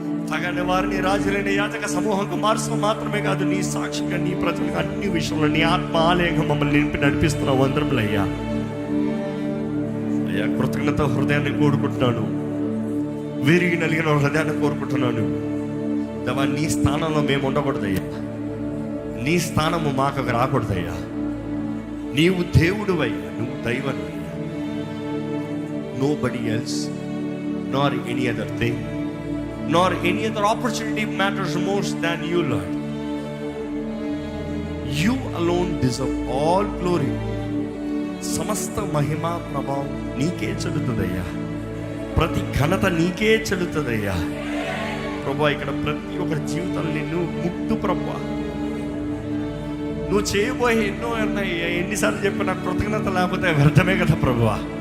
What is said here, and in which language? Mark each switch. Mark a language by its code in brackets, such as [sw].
[te] తగని వారిని రాజులైన యాచక సమూహంగా మార్చడం మాత్రమే కాదు, నీ సాక్షిగా నీ ప్రజలకు అన్ని విషయంలో నీ ఆత్మ ఆలయంగా మమ్మల్ని నింపి నడిపిస్తున్నావు. వందరములయ్యా. అయ్యా, కృతజ్ఞత హృదయాన్ని కోరుకుంటున్నాను, విరిగి నలిగిన హృదయాన్ని కోరుకుంటున్నాను. దేవా, నీ స్థానంలో మేము ఉండకూడదయ్యా, నీ స్థానము మాకు రాకూడదయ్యా. నీవు దేవుడువయ్యా, నువ్వు దైవమయ్యా. [en] Nobody else, nor any other thing, nor any other opportunity matters most than you, Lord. You alone deserve all glory. [te] సమస్త మహిమ ప్రభావం నీకే చెల్లుతుందయ్యా. ప్రతి ఘనత నీకే చెల్లుతుందయ్యా. ప్రభా, ఇక్కడ ప్రతి ఒక్కరి జీవితాలు నిన్ను ముట్టు ప్రభా. నువ్వు చేయబోయే ఎన్నో ఉన్నాయ్యా. ఎన్నిసార్లు చెప్పినా కృతజ్ఞత లేకపోతే వ్యర్థమే కదా ప్రభువా.